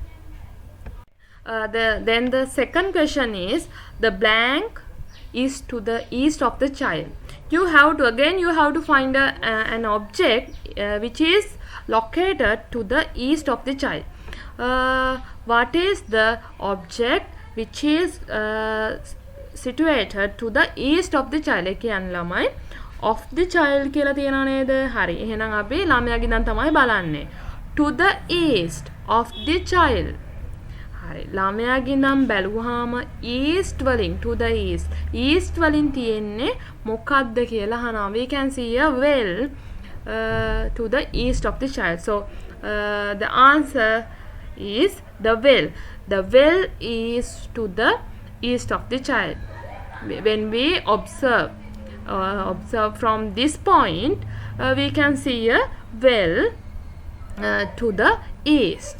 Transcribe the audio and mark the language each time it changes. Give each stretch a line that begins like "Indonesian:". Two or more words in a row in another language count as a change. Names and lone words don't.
English: Then the second question is the blank is to the east of the child. You have to find an object which is located to the east of the child. What is the object which is situated to the east of the child?
Sinhala: එක කියන්නේ ළමයි
English: of the child
Sinhala: කියලා තියනවා නේද? හරි. එහෙනම් අපි ළමයාගේ නම් තමයි බලන්නේ.
English: To the east of the child.
Sinhala: හරි. ළමයාගේ නම් බැලුවාම east වලින්
English: to the east
Sinhala: වලින් තියෙන්නේ මොකක්ද කියලා අහනවා.
English: We can see a well to the east of the child. So the answer is the well. The well is to the east of the child. When we observe from this point, we can see a well to the east.